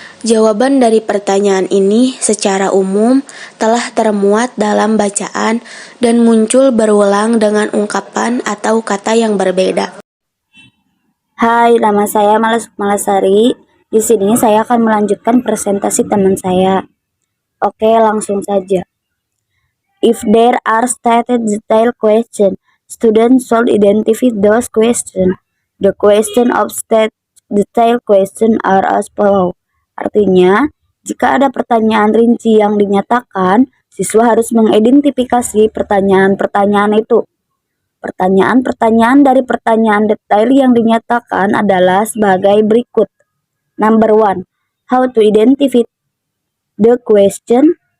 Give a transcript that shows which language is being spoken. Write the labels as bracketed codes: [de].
[id] Jawaban dari pertanyaan ini secara umum telah termuat dalam bacaan dan muncul berulang dengan ungkapan atau kata yang berbeda. Hai, nama saya Malasari. Di sini saya akan melanjutkan presentasi teman saya. Oke, langsung saja. [en] If there are stated detailed questions, students should identify those questions. The question of stated detailed question are as follows. [id] Artinya, jika ada pertanyaan rinci yang dinyatakan, siswa harus mengidentifikasi pertanyaan-pertanyaan itu. Pertanyaan-pertanyaan dari pertanyaan detail yang dinyatakan adalah sebagai berikut. [en] Number 1. How to identify the question?